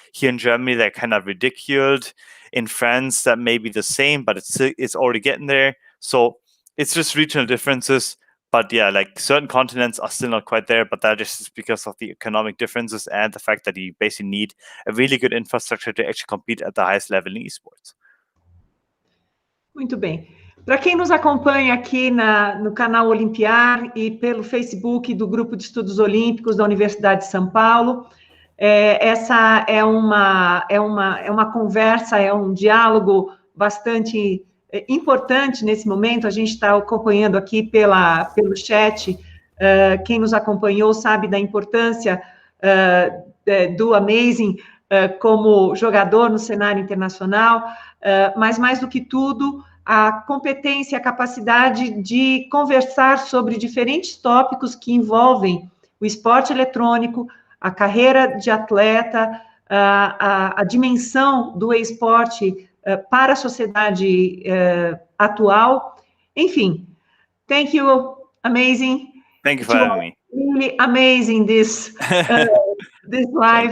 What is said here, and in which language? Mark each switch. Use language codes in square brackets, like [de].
[en] Here in Germany, they're kind of ridiculed. In France, that may be the same, but it's already getting there. So it's just regional differences. But yeah, like certain continents are still not quite there, but that is just because of the economic differences and the fact that you basically need a really good infrastructure to actually compete at the highest level in esports. [pt] Muito bem. Para quem nos acompanha aqui no canal Olimpiar e pelo Facebook do Grupo de Estudos Olímpicos da Universidade de São Paulo, essa é uma conversa, é um diálogo bastante importante nesse momento. A gente está acompanhando aqui pelo chat. Quem nos acompanhou sabe da importância do Amazing como jogador no cenário internacional, mas mais do que tudo, a competência, a capacidade de conversar sobre diferentes tópicos que envolvem o esporte eletrônico, a carreira de atleta, a dimensão do esporte para a sociedade atual. Enfim, [en] thank you, Amazing. Thank you for having me. Really amazing this live.